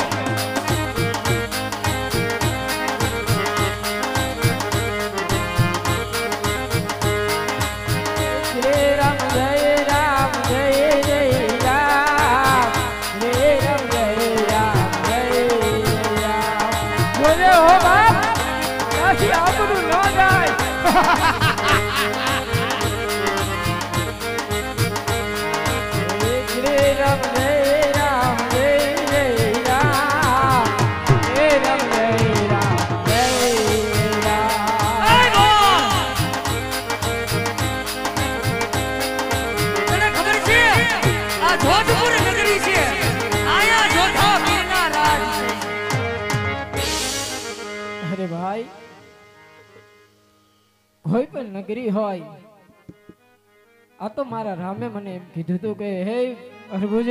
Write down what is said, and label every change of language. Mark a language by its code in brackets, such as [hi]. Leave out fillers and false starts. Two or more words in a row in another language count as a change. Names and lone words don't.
[hi] श्री राम जय राम जय जय राम श्री राम जय राम जय जय राम बोले हो बाप काशी [gu] આપણું ન જાય [hi] श्री राम जय राम जय जय राम श्री राम जय राम जय जय राम [gu] તને ખબર છે આ જોધપુર નગરી છે આયા જોધા પીરના રાજ છે અરે ભાઈ કોઈ પણ નગરી હોય આ તો મારા રામે મને એમ કીધું હતું કે હે પ્રભુજી